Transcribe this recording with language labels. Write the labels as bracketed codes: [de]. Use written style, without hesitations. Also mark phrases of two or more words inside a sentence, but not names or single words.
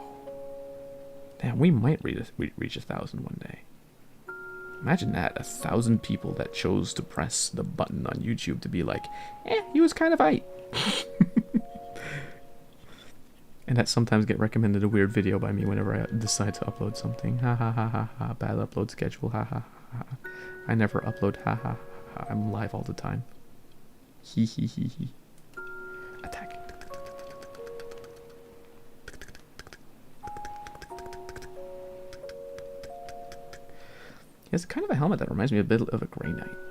[en] Damn, we might reach 1,000 one day. Imagine that, 1,000 people that chose to press the button on YouTube to be like, he was kind of aight. And that sometimes get recommended a weird video by me whenever I decide to upload something. Ha ha ha ha ha, bad upload schedule, ha ha ha ha. I never upload, ha ha ha, I'm live all the time. Hee hee hee hee. Attack. He has kind of a helmet that reminds me a bit of a Grey Knight.